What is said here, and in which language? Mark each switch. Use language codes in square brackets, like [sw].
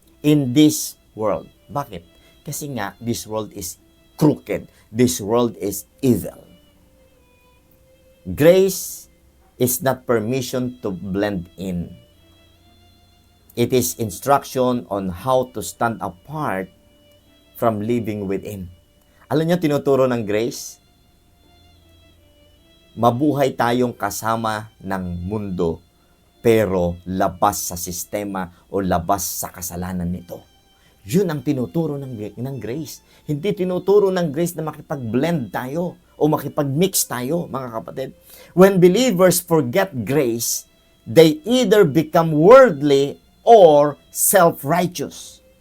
[en] In this world. [tl] Bakit? Kasi nga, [en] this world is crooked. This world is evil. Grace is not permission to blend in. It is instruction on how to stand apart from living within. [tl] Alam niyo, tinuturo ng grace? Mabuhay tayong kasama ng mundo, pero labas sa sistema o labas sa kasalanan nito. Yun ang tinuturo ng grace. Hindi tinuturo ng grace na makipag-blend tayo o makipag-mix tayo, mga kapatid. [en] When believers forget grace, they either become worldly or self-righteous.